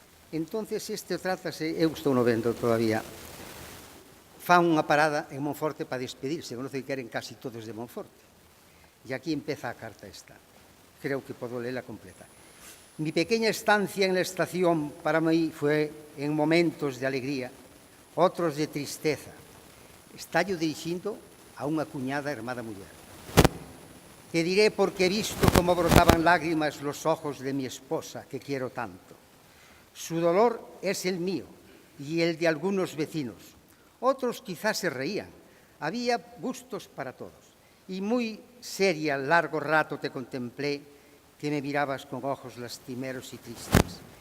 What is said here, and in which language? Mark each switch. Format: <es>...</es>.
<gl>Entonces, trátase, eu estou no vendo todavía, fan unha parada en Monforte para despedirse, conoce que eran casi todos de Monforte. E aquí empeza a carta esta. Creo que podo lela completa.</gl> <es>Mi pequeña estancia en la estación para mí fue en momentos de alegría, otros de tristeza.</es> <gl>Estallo dirixindo a unha cuñada hermana muller.</gl> <es>Te diré porque he visto cómo brotaban lágrimas los ojos de mi esposa, que quiero tanto. Su dolor es el mío y el de algunos vecinos. Otros quizás se reían. Había gustos para todos. Y muy seria, largo rato te contemplé, que me mirabas con ojos lastimeros y tristes.</es>